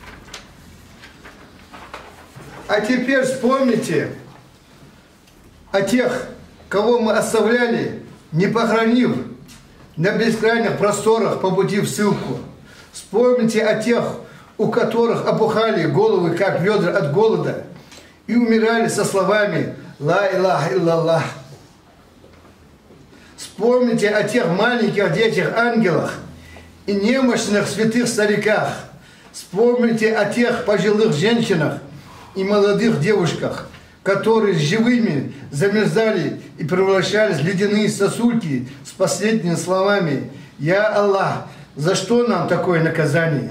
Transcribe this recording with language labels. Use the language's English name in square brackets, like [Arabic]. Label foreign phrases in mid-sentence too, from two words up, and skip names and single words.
[Russian] А теперь вспомните о тех, кого мы оставляли, не похоронив на бескрайних просторах по пути в ссылку. Вспомните о тех, у которых опухали головы, как ведра от голода, и умирали со словами [Arabic] «لا إله إلا الله». [Russian] Вспомните о тех маленьких детях-ангелах и немощных святых стариках. Вспомните о тех пожилых женщинах и молодых девушках, которые живыми замерзали и превращались в ледяные сосульки с последними словами [Arabic] «يا الله, [Russian] за что нам такое наказание?»